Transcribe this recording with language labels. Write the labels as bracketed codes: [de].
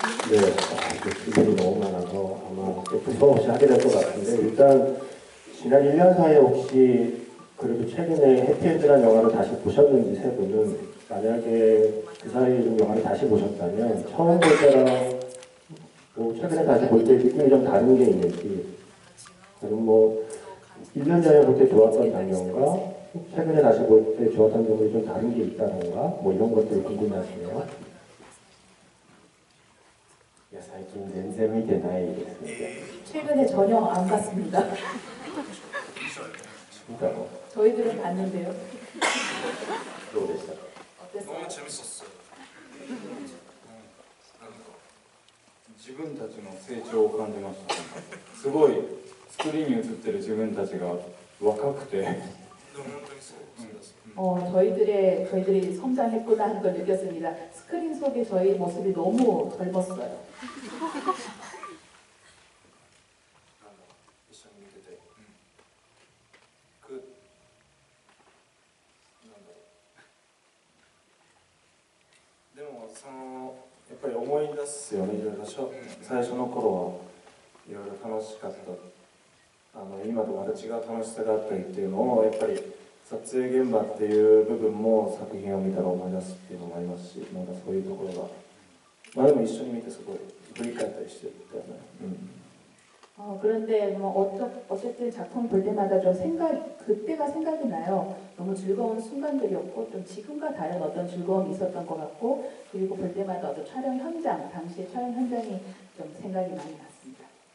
[ko] 네, 질문이 너무 많아서 아마 부서 없이 하게 될 것 같은데 일단 지난 1년 사이에 혹시 그래도 최근에 해피엔드라는 영화를 다시 보셨는지 세 분은 만약에 그 사이에 좀 영화를 다시 보셨다면 처음 볼 때랑 뭐 최근에 다시 볼 때 느낌이 좀 다른 게 있는지 그리고 뭐 1년 전에 볼 때 좋았던 장면과 최근에 다시 볼 때 좋았던 점이 좀 다른 게 있다던가 뭐 이런 것들이 궁금하시네요. [ja] いや最近全然見てないですね。 [ko] 최근에 전혀 안 봤습니다. [ja] 見たの？ [ko] 저희들은 봤는데요. [ja] どうでしたか？ [ko] 어땠어요? 너무 재밌었어요. [ja] 自分たちの成長を感じました。すごいスクリーンに映ってる自分たちが若くて [ko] 근데 [ja] 本当にそうです。 [ko] 저희들이 성장했구나 하는 걸 느꼈습니다. 스크린 속에 저희 모습이 너무 젊었어요. [ja] 一緒に見てて、なんだろう。でもやっぱり思い出すよね。いろいろ最初の頃はいろいろ楽しかった。今とまた違う楽しさがあったりっていうのをやっぱり撮影現場っていう部分も作品を見たら思い出すっていうのもありますし、なんかそういうところが、でも一緒に見てすごい振り返ったりしてるみたいな。 [ko] 그런데 뭐 어쨌든 작품 볼 때마다 좀 그때가 생각이 나요. 너무 즐거운 순간들이었고 좀 지금과 다른 어떤 즐거움이 있었던 것 같고 그리고 볼 때마다 어떤 촬영 현장, 당시의 촬영 현장이 좀 생각이 많이 났습니다.